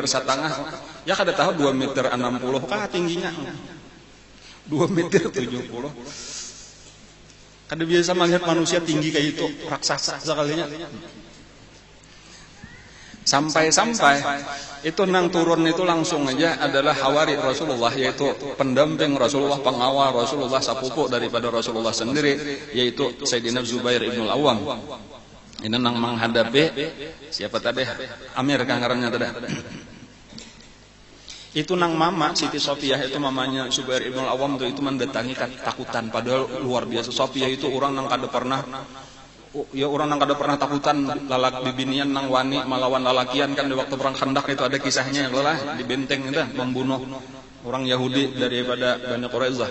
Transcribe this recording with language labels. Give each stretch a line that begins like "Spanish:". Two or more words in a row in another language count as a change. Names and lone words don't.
Banjar: Ya kada tahu 2,60 meter kah tingginya. 2,70 meter. Kada biasa melihat manusia tinggi kayak itu, raksasa sekalinya. Sampai itu nang turun itu langsung aja adalah hawari Rasulullah, yaitu pendamping Rasulullah, pengawal Rasulullah, sepupu daripada Rasulullah sendiri, yaitu Sayyidina Zubair ibn al-Awwam. Ini nang menghadapi siapa tadi? Amir kan ngarannya tadi. Itu nang mama Siti Sofiyah, itu mamanya Zubair ibn al-Awwam itu mendatangi ketakutan, padahal luar biasa. Sofiyah itu orang nang kada pernah takutan lalak bibinian nang wani melawan lalakian kan di waktu perang Khandaq itu ada kisahnya yang lelah di benteng itu membunuh orang Yahudi daripada Bani Quraisyah.